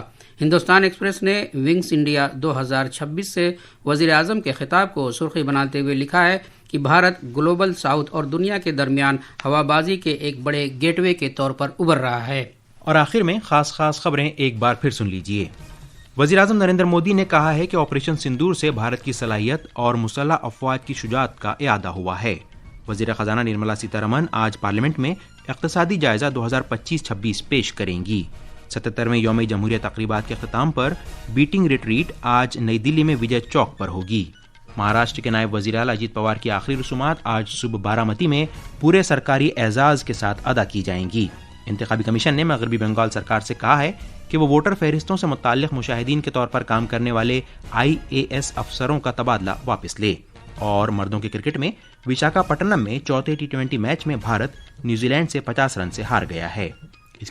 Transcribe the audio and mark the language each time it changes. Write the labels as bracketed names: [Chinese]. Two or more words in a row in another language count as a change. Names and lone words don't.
[Urdu] ہندوستان ایکسپریس نے ونگس انڈیا 2026 سے وزیر اعظم کے خطاب کو سرخی بناتے ہوئے لکھا ہے کہ بھارت [English] global south [Urdu] اور دنیا کے درمیان ہوا بازی کے ایک بڑے گیٹ وے کے طور پر ابھر رہا ہے۔ اور آخر میں خاص خبریں ایک بار پھر سن لیجیے۔ وزیر اعظم نریندر مودی نے کہا ہے کہ آپریشن سندور سے بھارت کی صلاحیت اور مسلح افواج کی شجاعت کا اعادہ ہوا ہے۔ وزیر خزانہ نرملا سیتارمن آج پارلیمنٹ میں اقتصادی جائزہ 2025-26 پیش کریں گی۔ 77ویں یوم جمہوریہ تقریبات کے اختتام پر [English] beating retreat [Urdu] آج نئی دلی میں وجے چوک پر ہوگی۔ مہاراشٹر کے نائب وزیر اعلیٰ اجیت پوار کی آخری رسومات آج صبح بارامتی میں پورے سرکاری اعزاز کے ساتھ ادا کی جائیں گی۔ انتخابی کمیشن نے مغربی بنگال سرکار سے کہا ہے کہ وہ ووٹر فہرستوں سے متعلق مشاہدین کے طور پر کام کرنے والے IAS افسروں کا تبادلہ واپس لے۔ اور مردوں کے کرکٹ میں وشاکھاپٹنم میں چوتھے T20 میچ میں بھارت نیوزی لینڈ سے 50 رن سے ہار گیا ہے۔